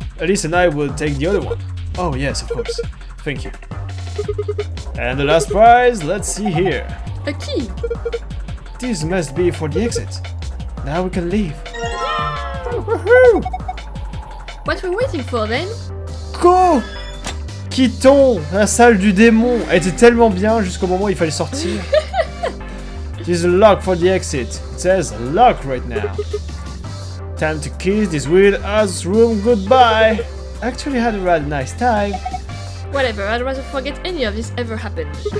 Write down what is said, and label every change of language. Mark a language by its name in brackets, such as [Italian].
[English] Elise and I will take the other one. Oh yes, of course. Thank you. And the last prize, let's see here. A key! This must be for the exit. Now we can leave. Woohoo! What we're waiting for then? Go! [French] Quittons la salle du démon. Elle était tellement bien jusqu'au moment où il fallait sortir. [English] There's a lock for the exit. It says lock right now. Time to kiss this weird ass room goodbye. Actually had a rather nice time. Whatever, I'd rather forget any of this ever happened.